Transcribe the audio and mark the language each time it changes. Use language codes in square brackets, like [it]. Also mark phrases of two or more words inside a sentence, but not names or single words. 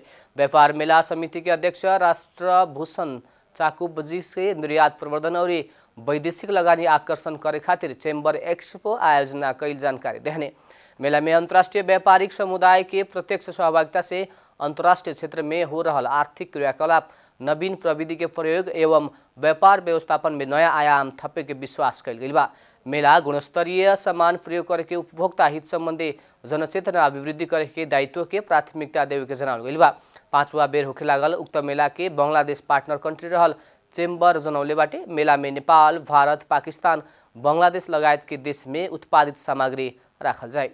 [bho] व्यापार मेला समिति के अध्यक्ष राष्ट्रभूषण चाकुबजी से निर्यात प्रवर्धन और वैदेशिक लगानी आकर्षण करे खातिर चेंबर एक्सपो आयोजना कैल जानकारी देहने। मेला में अंतर्राष्ट्रीय व्यापारिक समुदाय के प्रत्यक्ष सहभागिता से अंतर्राष्ट्रीय क्षेत्र में हो रहल आर्थिक क्रियाकलाप, नवीन प्रविधि के प्रयोग एवं व्यापार व्यवस्थापन में नया आयाम थपे के विश्वास कैल गई बा। मेला गुणस्तरीय सामान प्रयोग करके उपभोक्ता हित संबंधी जनचेतना अभिवृद्धि करे के दायित्व के प्राथमिकता देवे के जनावल गई बा। 5वां बेर होखे लागल उक्त मेला के बांग्लादेश [en] partner country [bho] रहल चेंबर जनौले बाटे। मेला में नेपाल, भारत, पाकिस्तान, बांग्लादेश लगायत के देश में उत्पादित सामग्री राखल जाए।